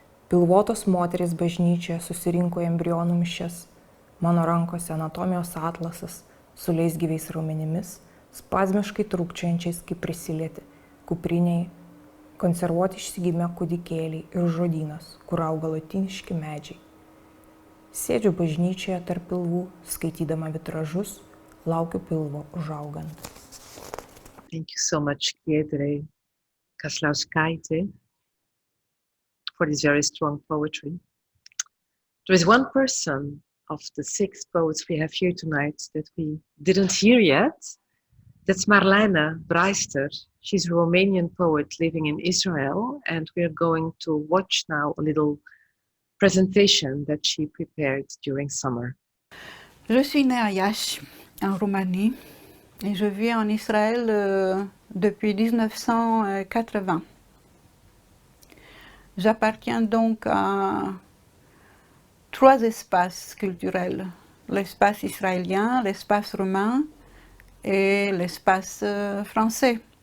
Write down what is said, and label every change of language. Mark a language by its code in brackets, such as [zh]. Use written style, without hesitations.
[lt] Pilvotos moterys bažnyčioje susirinko į embrionų mišias, mano rankose anatomijos atlasas su leisgyviais raumenimis, spazmiškai trūkčiojančiais, kaip prisilieti, kupriniai konservuoti išsigimę kūdikėliai ir žodynas, kur auga lotyniški medžiai. Sėdžiu bažnyčioje tarp pilvų, skaitydama vitražus, laukiu pilvo užaugant. [en] Thank you so much, Giedre Kaslauskaite, for this very strong poetry. There is one person of the 6 poets we have here tonight that we didn't hear yet. That's Marlena Breister. She's a Romanian poet living in Israel, and we are going to watch now a little presentation that she prepared during summer. [fr] Je suis née à Iași, en Roumanie, et je vis en Israël depuis 1980. J'appartiens donc à 3 espaces culturels, l'espace israélien, l'espace roumain et l'espace français.